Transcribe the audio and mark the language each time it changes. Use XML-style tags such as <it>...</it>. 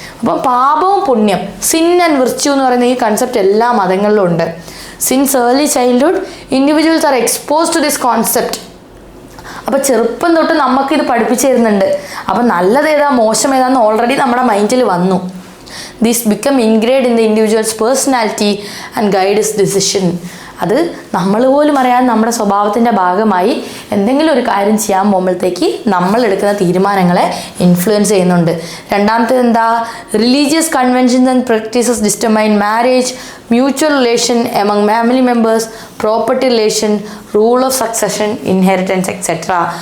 <ml>അപ്പോൾ പാപവും പുണ്യം,</ml> <en>sin and virtue</en> <ml>എന്ന് പറയുന്ന ഈ കൺസെപ്റ്റ് എല്ലാ മതങ്ങളിലും ഉണ്ട്.</ml> <en>Since early childhood individuals are expose to this concept.</en> <ml>അപ്പോൾ ചെറുപ്പം തൊട്ട് നമുക്കിത് പഠിപ്പിച്ചു തരുന്നുണ്ട്. അപ്പം നല്ലത് ഏതാ മോശം ഏതാന്ന് ഓൾറെഡി നമ്മുടെ മൈൻഡിൽ വന്നു.</ml> <en>This become ingrained in the individual's personality and guide his decision.</en> <ml>അത് നമ്മൾ പോലും അറിയാതെ നമ്മുടെ സ്വഭാവത്തിൻ്റെ ഭാഗമായി എന്തെങ്കിലും ഒരു കാര്യം ചെയ്യാൻ പോകുമ്പോഴത്തേക്ക് നമ്മൾ എടുക്കുന്ന തീരുമാനങ്ങളെ ഇൻഫ്ലുവൻസ് ചെയ്യുന്നുണ്ട്. രണ്ടാമത്തേത് എന്താ?</ml> <en>Religious conventions and practices determine marriage, mutual relation among family members, property relation, rule of succession, inheritance etcetera.</en>